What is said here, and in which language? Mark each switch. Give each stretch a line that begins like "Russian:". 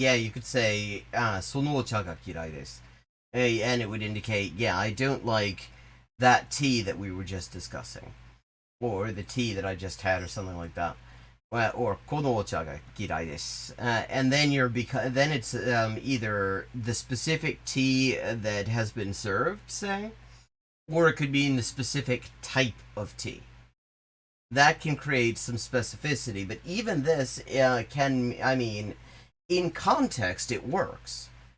English: Yeah, you could say,
Japanese: そのお茶が嫌いです.
English: And it would indicate, yeah, I don't like that tea that we were just discussing, or the tea that I just had, or something like that.
Japanese: Or このお茶が嫌いです.
English: And then then it's either the specific tea that has been served, say, or it could mean the specific type of tea. That can create some specificity, but even this in context, it works.